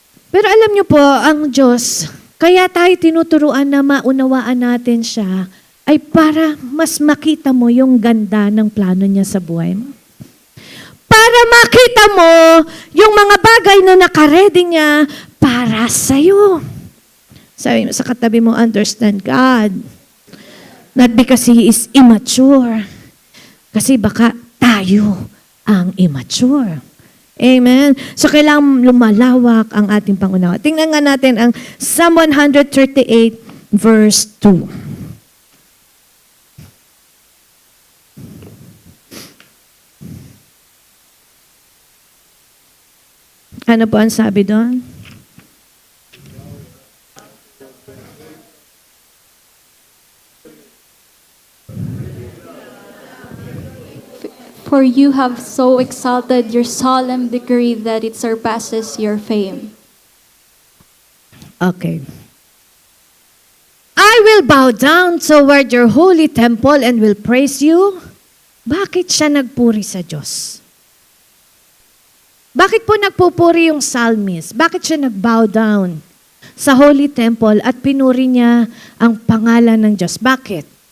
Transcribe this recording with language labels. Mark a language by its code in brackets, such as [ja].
[tl] Pero alam niyo po, ang Diyos, kaya tayo tinuturuan na maunawaan natin siya, ay para mas makita mo yung ganda ng plano niya sa buhay mo. Para makita mo yung mga bagay na nakaredy niya para sa'yo. Sabi mo sa katabi mo, [en] understand God. Not because He is immature. [tl] Kasi baka tayo ang immature. Amen? So kailangan lumalawak ang ating pangunawa. Tingnan nga natin ang Psalm 138 verse 2. Ano po ang sabi doon? [en] For you have so exalted your solemn decree that it surpasses your fame. Okay. I will bow down toward your holy temple and will praise you. [tl] Bakit siya nagpuri sa Diyos? Bakit po nagpupuri yung psalmist? Bakit siya nag-bow down sa holy temple at pinuri niya ang pangalan ng Diyos? Bakit?